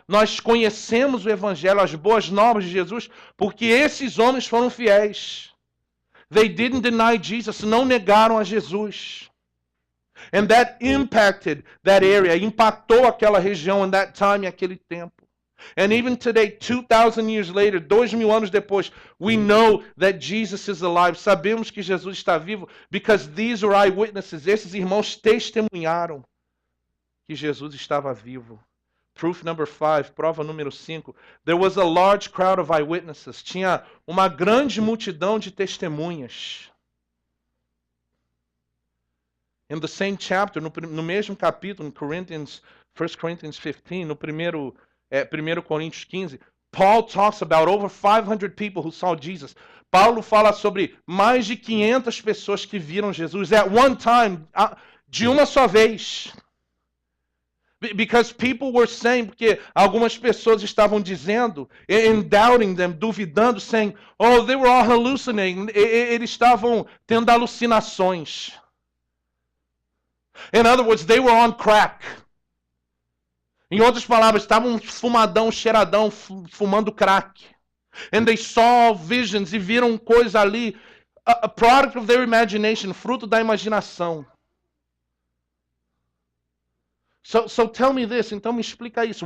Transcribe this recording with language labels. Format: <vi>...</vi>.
<pt>Nós conhecemos o evangelho, as boas novas de Jesus, porque esses homens foram fiéis.</pt> <en>They didn't deny Jesus.</en> <pt>Não negaram a Jesus.</pt> <en>And that impacted that area.</en> <pt>Impactou aquela região</pt> <en>in that time,</en> <pt>aquele tempo.</pt> <en>And even today, 2,000 years later,</en> <pt>2,000 anos depois,</pt> <en>we know that Jesus is alive.</en> <pt>Sabemos que Jesus está vivo</pt> <en>because these are eyewitnesses.</en> <pt>Esses irmãos testemunharam que Jesus estava vivo.</pt> <en>Proof number 5,</en> <pt>prova número 5.</pt> <en>There was a large crowd of eyewitnesses.</en> <pt>Tinha uma grande multidão de testemunhas.</pt> <en>In the same chapter,</en> <pt>no mesmo capítulo,</pt> <en>in 1 Corinthians 15,</en> <pt>no primeiro 1 Coríntios 15,</pt> <en>Paul talks about over 500 people who saw Jesus.</en> <pt>Paulo fala sobre mais de 500 pessoas que viram Jesus</pt> <en>at one time,</en> <pt>de uma só vez.</pt> <en>Because people were saying,</en> <pt>porque algumas pessoas estavam dizendo,</pt> <en>and doubting them, duvidando, saying, oh, they were all hallucinating.</en> <pt>Eles estavam tendo alucinações.</pt> <en>In other words, they were on crack.</en> <pt>Em outras palavras, estavam fumadão, cheiradão, fumando crack.</pt> <en>And they saw visions</en> <pt>e viram coisa ali,</pt> <en>a product of their imagination,</en> <pt>fruto da imaginação.</pt> <en>So tell me this,</en> <pt>então me explica isso.</pt>